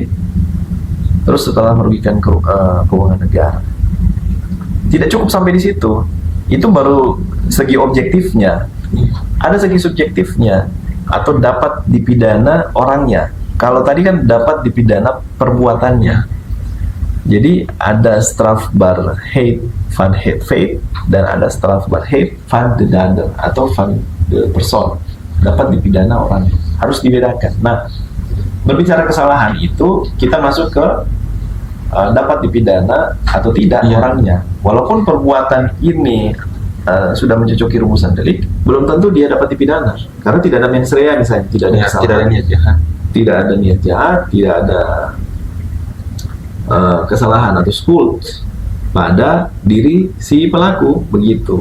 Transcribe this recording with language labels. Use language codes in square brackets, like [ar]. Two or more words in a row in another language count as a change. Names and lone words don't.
[id] Terus setelah merugikan keuangan negara. Tidak cukup sampai di situ. Itu baru segi objektifnya. Ada segi subjektifnya, atau dapat dipidana orangnya. Kalau tadi kan dapat dipidana perbuatannya. Jadi ada [nl] strafbar hate van het feit [id] dan ada [nl] strafbar hate van de dader atau van de persoon. [id] Dapat dipidana orang. Harus dibedakan. Nah, berbicara kesalahan itu kita masuk ke dapat dipidana atau tidak orangnya. Walaupun perbuatan ini sudah mencocoki rumusan delik, belum tentu dia dapat dipidana karena tidak ada [la] mens rea [id] misalnya, tidak ada kesalahan, tidak ada niat jahat, tidak ada kesalahan atau skuld pada diri si pelaku begitu.